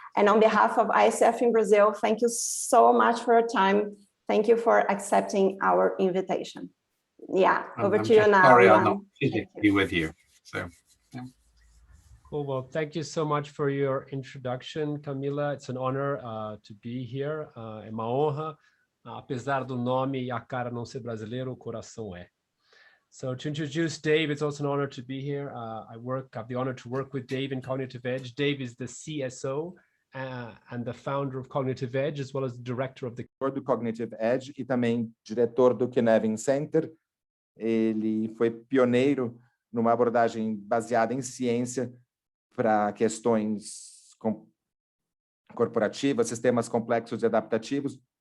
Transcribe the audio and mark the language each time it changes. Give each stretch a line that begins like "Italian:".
English: And on behalf of ICF in Brazil, thank you so much for your time. Thank you for accepting our invitation. Yeah, over to you now. Sorry, I'm not physically with you. So, yeah. Cool. Well, thank you so much for your introduction, Camila. It's an honor to be here.
Portuguese: É uma honra. Apesar do nome e a cara não ser brasileiro, o coração é.
English: So to introduce Dave, it's also an honor to be here. I have the honor to work with Dave in Cognitive Edge. Dave is the CSO and the founder of Cognitive Edge, as well as the director of the
Portuguese: do Cognitive Edge e também diretor do Kinevin Center. Ele foi pioneiro numa abordagem baseada em ciência para questões corporativas, sistemas complexos e adaptativos.